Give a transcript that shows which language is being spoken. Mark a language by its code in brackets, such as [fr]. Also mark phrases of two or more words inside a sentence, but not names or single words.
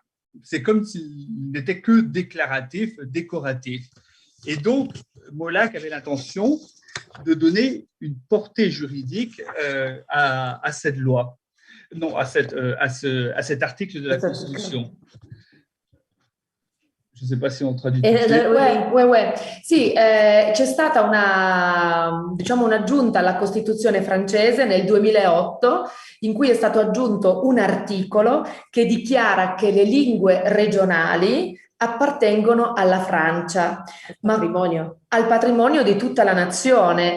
[fr] C'est comme s'il n'était que déclaratif, décoratif. Et donc, Molac avait l'intention de donner une portée juridique à cette loi, non, à cet article de la Constitution. Je ne sais pas si on traduit. [it] Sì, c'è stata un'aggiunta alla Costituzione francese nel 2008 in cui è stato aggiunto un articolo che dichiara che le lingue regionali appartengono alla Francia, al patrimonio di tutta la nazione.